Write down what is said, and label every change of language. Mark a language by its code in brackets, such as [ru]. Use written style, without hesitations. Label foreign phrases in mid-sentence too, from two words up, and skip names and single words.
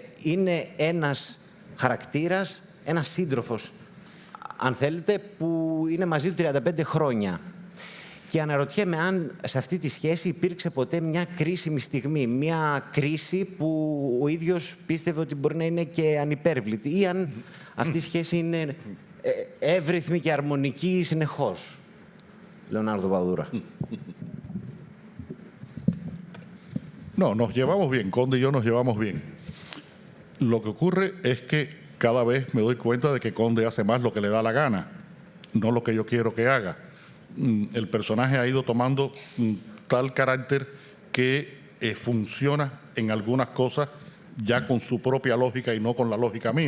[el] Είναι ένας χαρακτήρας, ένας σύντροφος, αν θέλετε, που είναι μαζί του 35 χρόνια. Και αναρωτιέμαι αν σε αυτή τη σχέση υπήρξε ποτέ μια κρίσιμη στιγμή, μια κρίση που ο ίδιος πίστευε ότι μπορεί να είναι και ανυπέρβλητη, ή αν αυτή η σχέση είναι εύρυθμη και αρμονική συνεχώς. [es] Leonardo Padura. No, nos llevamos bien, Conde y yo nos llevamos bien. Lo que ocurre es que cada vez me doy cuenta de que Conde hace más lo que le da la gana, no lo que yo quiero que haga. El personaje ha ido tomando tal carácter que funciona en algunas cosas ya con su propia lógica y no con la lógica mía.